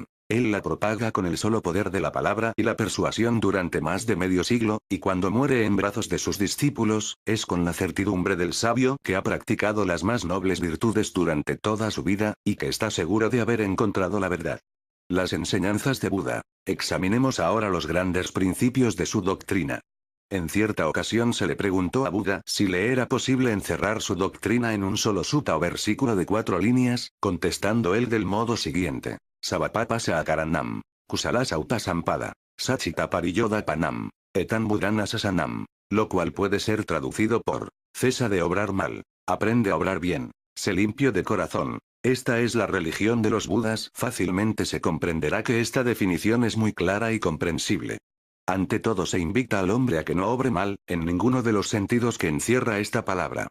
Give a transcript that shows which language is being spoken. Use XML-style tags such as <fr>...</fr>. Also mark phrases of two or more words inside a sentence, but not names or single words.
<es>Él la propaga con el solo poder de la palabra y la persuasión durante más de medio siglo, y cuando muere en brazos de sus discípulos, es con la certidumbre del sabio que ha practicado las más nobles virtudes durante toda su vida, y que está seguro de haber encontrado la verdad. Las enseñanzas de Buda. Examinemos ahora los grandes principios de su doctrina. En cierta ocasión se le preguntó a Buda si le era posible encerrar su doctrina en un solo sutta o versículo de 4 líneas, contestando él del modo siguiente.</es> <pi>Savapapa Saakaranam. Kusala Sauta Sampada. Sachita Pariyoda Panam. Etan Budana Sasanam.</pi> <es>Lo cual puede ser traducido por: cesa de obrar mal. Aprende a obrar bien. Sé limpio de corazón. Esta es la religión de los Budas. Fácilmente se comprenderá que esta definición es muy clara y comprensible. Ante todo se invita al hombre a que no obre mal, en ninguno de los sentidos que encierra esta palabra.</es>